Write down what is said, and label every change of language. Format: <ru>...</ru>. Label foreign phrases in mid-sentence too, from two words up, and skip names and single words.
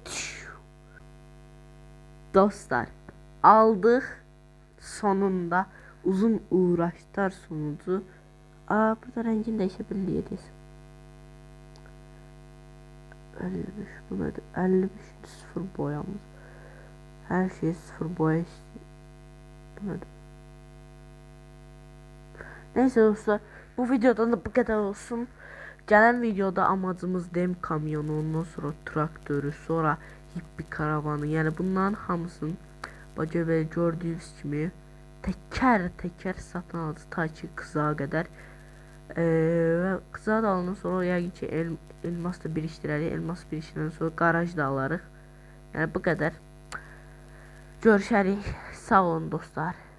<tr>dostlar, aldıq sonunda uzun uğraşlar sonucu. Burada rengini değişebiliriz. 55 bu nedir? 55 sıfır boyamız. Her şey sıfır boya istiyor. Bu nedir? Neyse dostlar, bu videodan da bu kadar olsun. Gelen videoda amacımız dem kamyonu, ondan sonra traktörü, sonra hippi karavanı, yani bunların hamısını baca ve gördüğünüz kimi teker satın aldı ta ki kıza kadar.</tr> <az>Ve kıza da alandan sonra yəqin ki elmas da birikdirərik. Elmas birikdirəndən sonra garaj da alarıq. Yəni bu qədər. Görüşərik. Sağ olun dostlar.</az>